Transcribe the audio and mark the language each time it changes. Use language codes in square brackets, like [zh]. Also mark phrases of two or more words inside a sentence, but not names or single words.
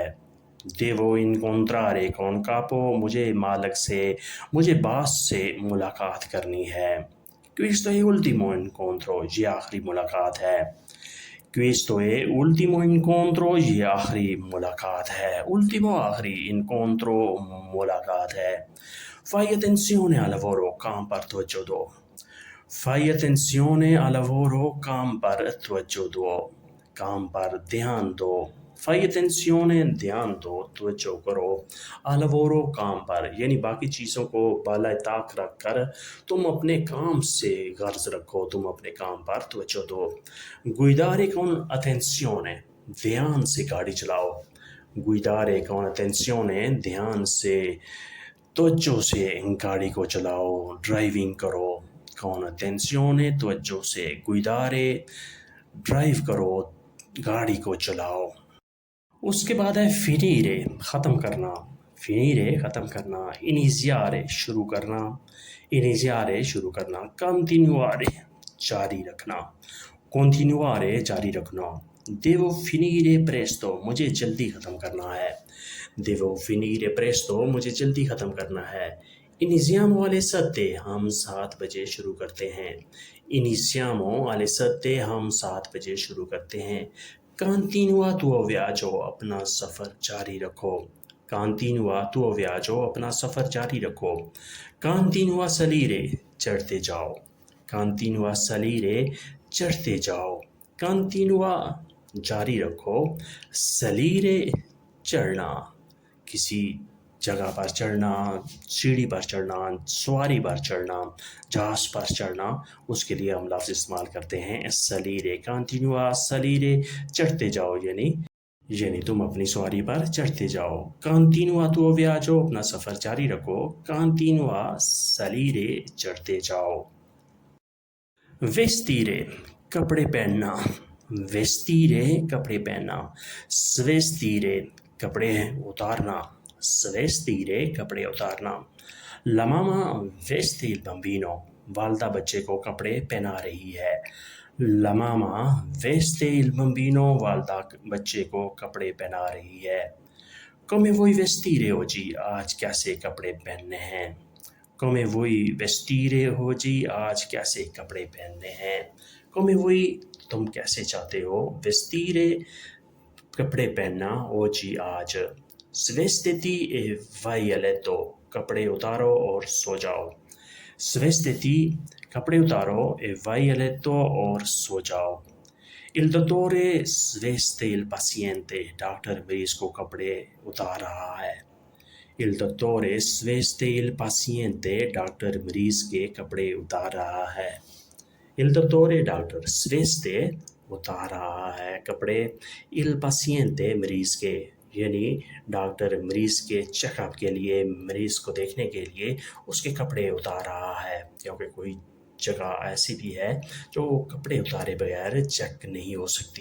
[it] devo incontrare con capo, [hi] मुझे मालिक से, मुझे बास से मुलाकात करनी है। [it] questo è ultimo incontro, [hi] ये आखिरी मुलाकात है। [it] questo è ultimo incontro, [hi] ये आखिरी मुलाकात है। उल्टीमो आखिरी, इनकोंट्रो मुलाकात है। [it] Fai attenzione al lavoro, [hi] काम पर तवज्जो दो। [it] Fai attenzione al lavoro, [hi] काम पर तवज्जो दो। काम पर ध्यान दो। [it] Fai attenzione, [hi] ध्यान दो, तवज्जो करो। [it] Al lavoro, [hi] काम पर, यानी बाकी चीज़ों को बाला ताक रख कर तुम अपने काम से गर्ज रखो, तुम अपने काम पर तवज्जो दो। [it] Guidare con attenzione, [hi] ध्यान से गाड़ी चलाओ। [it] Guidare con attenzione, [hi] ध्यान से, तवज्जो से गाड़ी को चलाओ, ड्राइविंग करो। [it] con attenzione, [hi] तवज्जो से। guidare, ड्राइव करो, गाड़ी को चलाओ। उसके बाद है finire, ख़त्म करना। finire, ख़त्म करना। iniziare, शुरू करना। iniziare, शुरू करना। continuare, जारी रखना। [it] continuare, [hi] जारी रखना। [it] devo finire presto, [hi] मुझे जल्दी ख़त्म करना है। [it] devo finire presto, [hi] मुझे जल्दी ख़त्म करना है। [it] Iniziamo alle 7, [hi] हम 7 बजे शुरू करते हैं। [it] Iniziamo alle 7, [hi] हम 7 बजे शुरू करते हैं। [it] Continua tuo viaggio, [hi] अपना सफ़र जारी रखो। [it] Continua tuo viaggio, [hi] अपना सफ़र जारी रखो। [it] Continua a salire, [hi] चढ़ते जाओ। [it] Continua a salire, [hi] चढ़ते जाओ। Continua, जारी रखो। salire, चढ़ना, किसी जगह पर चढ़ना, सीढ़ी पर चढ़ना, सवारी पर चढ़ना, जहाज़ पर चढ़ना, उसके लिए हम लफ्ज़ इस्तेमाल करते हैं सलीरे। [it] continua salire, [hi] चढ़ते जाओ, यानी तुम अपनी सवारी पर चढ़ते जाओ। [it] continua tuo viaggio, [hi] अपना सफ़र जारी रखो। [it] continua salire, [hi] चढ़ते जाओ। वेस्तीरे, कपड़े पहनना। वेस्तीरे, कपड़े पहनना। स्वेस्तीरे, कपड़े उतारना। [it] svestire, [hi] कपड़े उतारना। [it] La mamma veste il bambino, [hi] वालदा बच्चे को कपड़े पहना रही है। [it] La mamma veste il bambino, [hi] वालदा बच्चे को कपड़े पहना रही है। [it] Come vuoi vestire oggi, [hi] आज कैसे कपड़े पहनने हैं। [it] Come vuoi vestire oggi, [hi] आज कैसे कपड़े पहनने हैं। [it] Come vuoi, [hi] तुम कैसे चाहते हो। Vestire, कपड़े पहनना, oggi, आज। [it] Svestiti e vai a letto, [hi] कपड़े उतारो और सो जाओ। Svestiti, कपड़े उतारो, [it] e vai a letto, [hi] और सो जाओ। [it] Il dottore sveste il paziente, [hi] डॉक्टर मरीज को कपड़े उतार रहा है। [it] Il dottore sveste il paziente, [hi] डॉक्टर मरीज के कपड़े उतार रहा है। [it] Il dottore, [hi] डॉक्टर, sveste, उतार रहा है कपड़े। [it] Il paziente, [hi] मरीज के, यानी डॉक्टर मरीज़ के चेकअप के लिए, मरीज़ को देखने के लिए उसके कपड़े उतार रहा है, क्योंकि कोई जगह ऐसी भी है जो कपड़े उतारे बगैर चेक नहीं हो सकती।